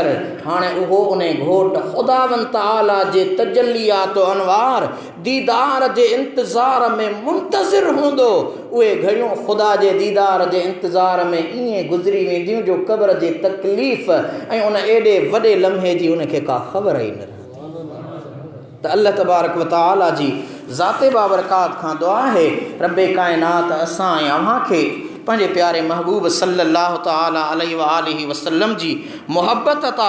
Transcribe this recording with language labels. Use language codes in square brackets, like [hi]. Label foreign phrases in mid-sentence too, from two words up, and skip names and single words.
[sd] हाणे उहो उन घोट ख़ुदावंद तआला जे तजल्लियात अनवार दीदार जे इंतज़ार में मुंतज़िर हूंदो। उहे घड़ियूं ख़ुदा जे दीदार जे इंतज़ार में ईअं गुज़री वेंदियूं जो क़ब्र जी तकलीफ़ ऐं उन एॾे वॾे लम्हे जी उनखे का ख़बर ई न रहंदी। त अल्लाह तबारक व तआला जी ज़ाते बाबरकात खां दुआ है रब्बे कायनात असां ऐं अव्हां खे पंहिंजे प्यारे महबूब [ar] صلى الله تعالى عليه وآله وسلم [sd] जी मुहब्बत अता